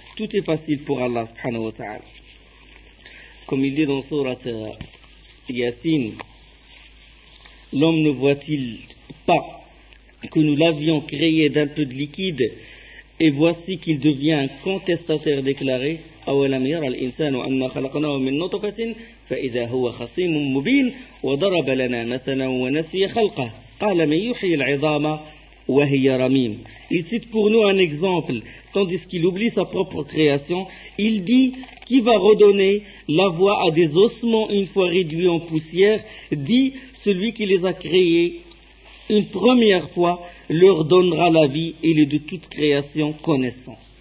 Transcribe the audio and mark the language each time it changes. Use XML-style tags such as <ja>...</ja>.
<fr>Tout est facile pour Allah subhanahu wa ta'ala. Comme il dit dans Sourate Yassin, l'homme ne voit-il pas que nous l'avions créé d'un peu de liquide, et voici qu'il devient un contestataire déclaré.</fr> <ar>أولم يرى الإنسان أن خلقناه من نطفة فإذا هو خصيم مبين وضرب لنا مثلا ونسي خلقه قال من يحيي العظام وهي رميم.</ar> <fr>Il cite pour nous un exemple, tandis qu'il oublie sa propre création. Il dit, qui va redonner la voix à des ossements une fois réduits en poussière, dit celui qui les a créés une première fois leur donnera la vie, et il est de toute création connaissant.</fr>